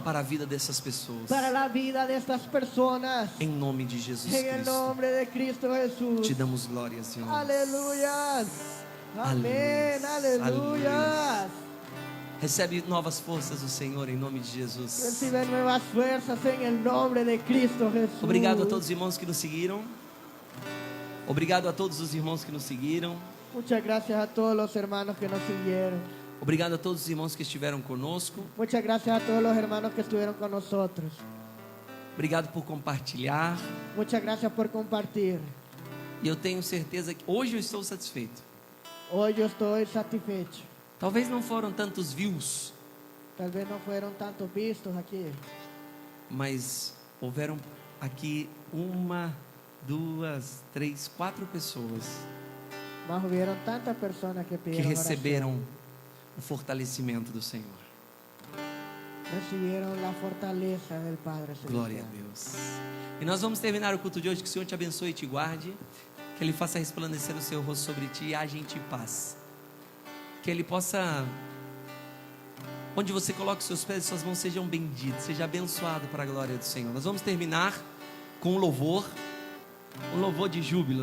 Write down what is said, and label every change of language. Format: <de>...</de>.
<pt>para a vida dessas pessoas.</pt> <es>para la vida de estas personas.</es> <pt>Em nome de Jesus</pt> <es>En el</es> <pt>Cristo,</pt> <es>nombre de Cristo Jesús.</es> <pt>te damos glória, Senhor.</pt> <es>Aleluya. Amén.</es> <pt>Aleluia.</pt> <es>Aleluya.</es> <pt>Recebe novas forças do Senhor em nome de Jesus.</pt> <es>Recibe nuevas fuerzas en el nombre de Cristo Jesús.</es> <pt>Obrigado a todos os irmãos que nos seguiram. Obrigado a todos os irmãos que nos seguiram.</pt> <es>Muchas gracias a todos los hermanos que nos siguieron.</es> <pt>Obrigado a todos os irmãos que estiveram conosco.</pt> <es>Muchas gracias a todos los hermanos que estuvieron con nosotros.</es> <pt>Obrigado por compartilhar.</pt> <es>Muchas gracias por compartir.</es> <pt>E eu tenho certeza que hoje eu estou satisfeito.</pt> <es>Hoy yo estoy satisfecho.</es> <pt>Talvez não foram tantos views,</pt> <es>Tal vez no fueron tantos vistos aquí,</es> <pt>mas houveram aqui 1, 2, 3, 4 pessoas</pt> <es>mas hubieron tantas personas que</es> <pt>que</pt> <es>pidieron</es> <pt>receberam</pt> <es>oración.</es> <pt>o fortalecimento do Senhor.</pt> <es>Recibieron la fortaleza del Padre Celestial.</es> <pt>Glória a Deus. E nós vamos terminar o culto de hoje. Que o Senhor te abençoe e te guarde. Que Ele faça resplandecer o seu rosto sobre ti e haja em ti paz. Que Ele possa, onde você coloque os seus pés e suas mãos, sejam benditos, seja abençoado para a glória do Senhor. Nós vamos terminar com um louvor de júbilo.</pt>